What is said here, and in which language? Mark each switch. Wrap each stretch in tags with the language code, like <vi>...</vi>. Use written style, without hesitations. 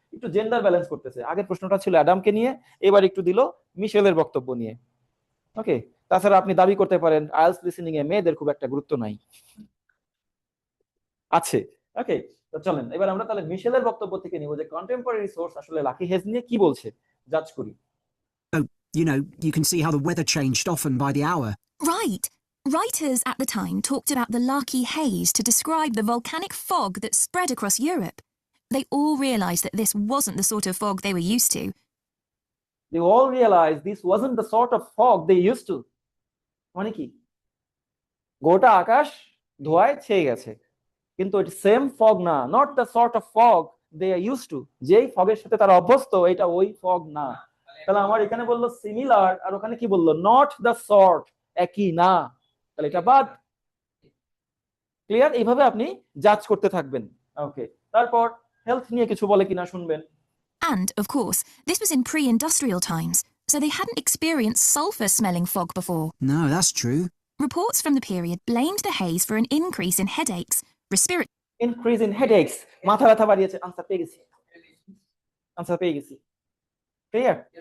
<bn>একটু gender balance করতেছে। আগের প্রশ্নটা ছিল অ্যাডামকে নিয়ে, এবার একটু দিল মিশেলের বক্তব্য নিয়ে। ওকে, তাছাড়া আপনি দাবি করতে পারেন আইএলটিএস লিসেনিং এ মেয়েদের খুব একটা গুরুত্ব নাই, আছে। ওকে, তো চলেন এবার আমরা তাহলে মিশেলের বক্তব্য থেকে নিব যে কন্টেম্পোরারি সোর্স আসলে লাকি হেজ নিয়ে কি বলছে, জাজ করি।</bn> <en>You know, you can see how the weather changed often by the hour. Right. Writers at the time talked about the Larky Haze to describe the volcanic fog that spread across Europe. They all realised that this wasn't the sort of fog they were used to. They all realized this wasn't the sort of fog they used to.</en> <bn>মানে কি? গোটা আকাশ ধোঁয়ায় ছেয়ে গেছে, কিন্তু এটা same fog না,</bn> <en>Not the sort of fog they are used to.</en> <bn>যেই ফগের সাথে তারা অভ্যস্ত এটা ওই ফগ না। তাহলে আমার এখানে বললো সিমিলার, আর ওখানে কি বললো?</bn> <en>not the sort,</en> <bn>একই না। তাহলে এটা বাদ। ক্লিয়ার? এইভাবে আপনি জাজ করতে থাকবেন। ওকে, তারপর হেলথ নিয়ে কিছু বলে কিনা শুনবেন।</bn> <en>And, of course, this was in pre-industrial times, so they hadn't experienced sulphur-smelling fog before. No, that's true. Reports from the period blamed the haze for an increase in headaches, respiratory increase in headaches,</en> <bn>মাথা ব্যথা বাড়িয়েছে। Answer পেয়ে গেছি। Clear?</bn>